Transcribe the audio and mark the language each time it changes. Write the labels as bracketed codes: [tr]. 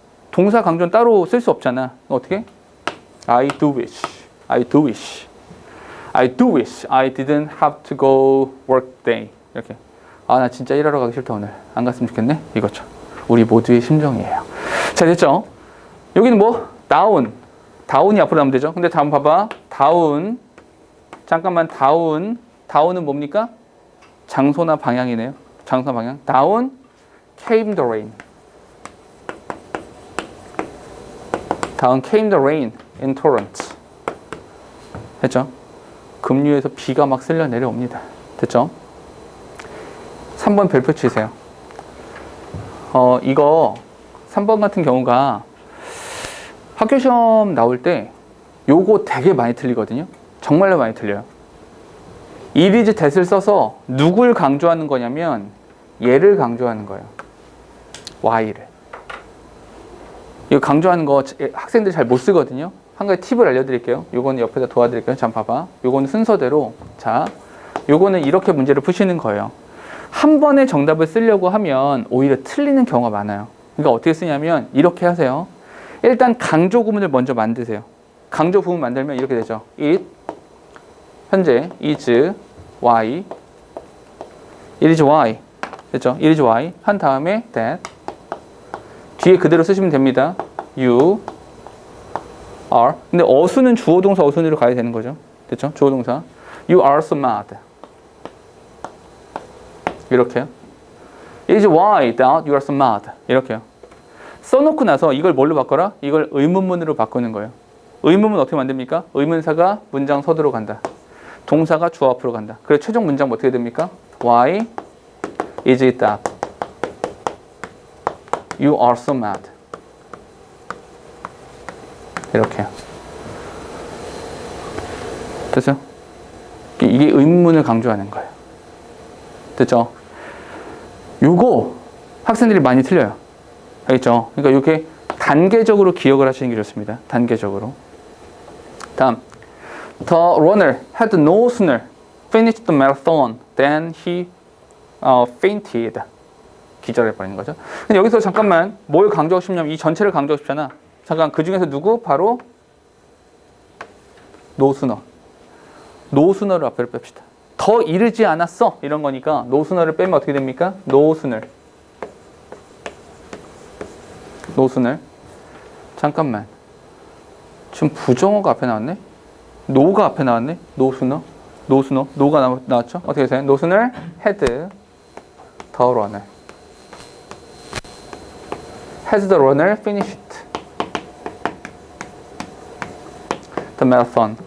[ko] 동사 강조는 따로 쓸 수 없잖아. [en] 어떻게? I do wish. I do wish. I do wish I didn't have to go work day. [ko] 이렇게. 아, 나 진짜 일하러 가기 싫다 오늘. 안 갔으면 좋겠네. 이거죠. 우리 모두의 심정이에요. 자, 됐죠? 여기는 뭐? down. down이 앞으로 나오면 되죠. 근데 다음 봐봐. down. 잠깐만, down. down은 뭡니까? 장소나 방향이네요. 장소나 방향. [en] down came the rain. down came the rain in torrents. [ko] 됐죠? 급류에서 비가 막 쓸려 내려옵니다. 됐죠? 3번 별표 치세요. 이거 3번 같은 경우가 학교 시험 나올 때 요거 되게 많이 틀리거든요. 정말로 많이 틀려요. it is that을 써서 누굴 강조하는 거냐면 얘를 강조하는 거예요. y를. 이거 강조하는 거 학생들 잘 못 쓰거든요. 한 가지 팁을 알려드릴게요. 요거는 옆에다 도와드릴게요. 잠깐 봐봐. 요거는 순서대로. 자, 요거는 이렇게 문제를 푸시는 거예요. 한 번에 정답을 쓰려고 하면 오히려 틀리는 경우가 많아요. 그러니까 어떻게 쓰냐면 이렇게 하세요. 일단 강조 구문을 먼저 만드세요. 강조 구문 만들면 이렇게 되죠. [en] it, 현재, is, y, it is y. 됐죠? it is y. 한 다음에 that. [ko] 뒤에 그대로 쓰시면 됩니다. [en] you are. [ko] 근데 어수는 주어 동사 어순으로 가야 되는 거죠. 됐죠? 주어 동사. [en] You are so mad. [ko] 이렇게요. [en] It is why that you are so mad. [ko] 이렇게요. 써놓고 나서 이걸 뭘로 바꿔라? 이걸 의문문으로 바꾸는 거예요. 의문문 어떻게 만듭니까? 의문사가 문장 서두로 간다. 동사가 주어 앞으로 간다. 그래서 최종 문장 어떻게 됩니까? [en] Why is it that you are so mad? [ko] 이렇게요. 됐어요? 이게 의문문을 강조하는 거예요. 됐죠? 요거 학생들이 많이 틀려요. 알겠죠? 그러니까 이렇게 단계적으로 기억을 하시는 게 좋습니다. 단계적으로. 다음. [en] The runner had no sooner finished the marathon than he fainted. [ko] 기절해버리는 거죠. 근데 여기서 잠깐만 뭘 강조하고 싶냐면 이 전체를 강조하고 싶잖아. 잠깐 그 중에서 누구? [en] 바로 no sooner. [ko] no sooner를 앞으로 뺍시다. 더 이르지 않았어 이런 거니까 no sooner를 빼면 어떻게 됩니까? [en] no sooner. no sooner. 잠깐만. [ko] 지금 부정어가 앞에 나왔네? no가 앞에 나왔네? no sooner. no sooner. no가 나왔죠? 어떻게 되세요? [en] no sooner had the runner. Has the runner finished the marathon?